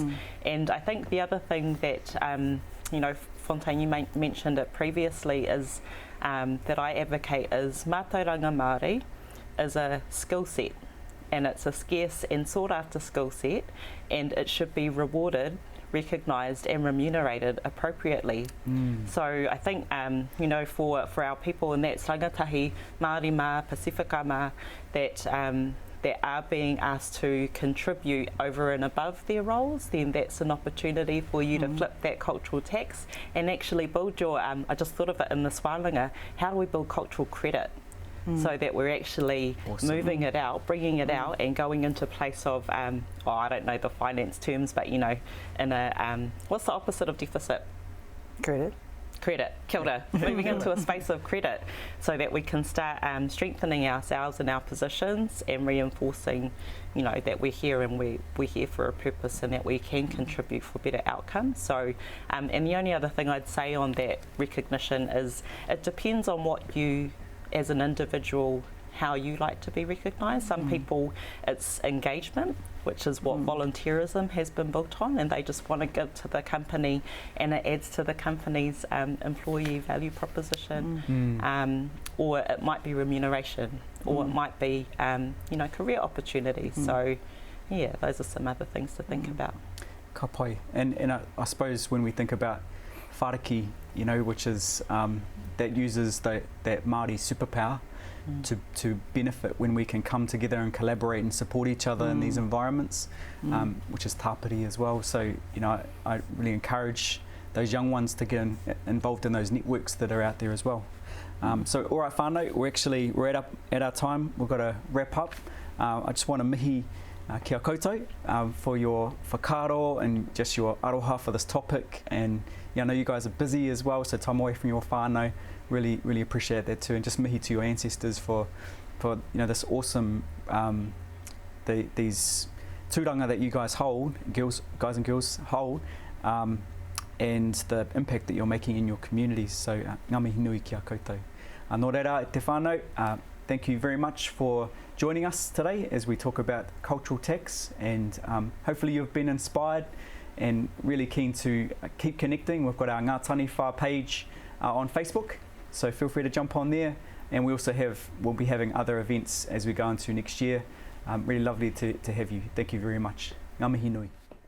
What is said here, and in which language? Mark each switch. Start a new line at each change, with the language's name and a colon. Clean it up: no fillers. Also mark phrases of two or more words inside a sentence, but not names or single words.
English: And I think the other thing that, you know, Fonteyn, you mentioned it previously, is that I advocate is
Māori: mātauranga Māori
English: is a skill set, and it's a scarce and sought after skill set, and it should be rewarded, recognised and remunerated appropriately. So I think, you know, for our people in that
Māori: rangatahi Māori mā, Pacifica mā,
English: that are being asked to contribute over and above their roles, then that's an opportunity for you to flip that cultural tax and actually build your, I just thought of it in this wānanga, how do we build cultural credit? So that we're actually moving it out, bringing it out, and going into a place of, oh, I don't know the finance terms, but, you know, in a, what's the opposite of deficit? Credit. Credit,
Māori: kia ora.
English: Moving into a space of credit, so that we can start strengthening ourselves and our positions and reinforcing, you know, that we're here and we're here for a purpose and that we can contribute for better outcomes. So, and the only other thing I'd say on that recognition is it depends on what you, as an individual, how you like to be recognised. Some people, it's engagement, which is what volunteerism has been built on, and they just want to give to the company, and it adds to the company's employee value proposition. Or it might be remuneration, or it might be, you know, career opportunities. So, yeah, those are some other things to think about.
Māori: Ka pai.
English: And I suppose when we think about whāraki, you know, which is that uses that Māori superpower to benefit when we can come together and collaborate and support each other in these environments, which is tāpiri as well. So, you know, I really encourage those young ones to get involved in those networks that are out there as well. So, all right, whānau, we're at our time. We've got to wrap up. I just want to
Māori: mihi kia koutou
English: for your whakaaro and just your aroha for this topic. And yeah, I know you guys are busy as well, so time away from your whānau. Really appreciate that too, and just mihi to your ancestors for you know, this awesome these tūranga that you guys hold, guys and girls hold, and the impact that you're making in your communities.
Māori: So ngā mihi nui kia koutou. Nō reira e te whānau,
English: thank you very much for joining us today as we talk about cultural tax, and hopefully you've been inspired and really keen to keep connecting. We've got our Ngā Taniwha page on Facebook, so feel free to jump on there, and we'll be having other events as we go into next year. Really lovely to have you. Thank you very much.
Māori: Ngā mihi nui.